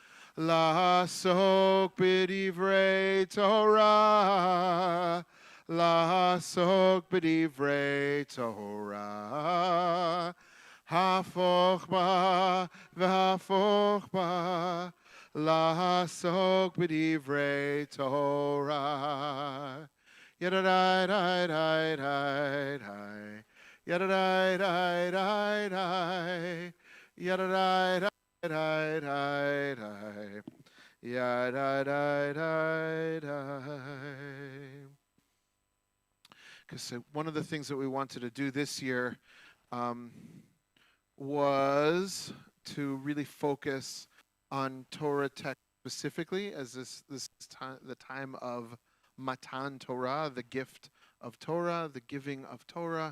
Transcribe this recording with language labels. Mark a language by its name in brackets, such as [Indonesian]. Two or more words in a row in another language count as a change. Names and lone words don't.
[Hebrew] לעסוק בדברי תורה, לעסוק בדברי תורה, הפוך בה והפוך בה, לעסוק בדברי תורה. ידה די די די די די, ידה די די די די, yada da da da da da, yada da da da. [English] Because one of the things that we wanted to do this year was to really focus on Torah text specifically, as this time, the time of [Hebrew] Matan Torah, [English] the gift of Torah, the giving of Torah.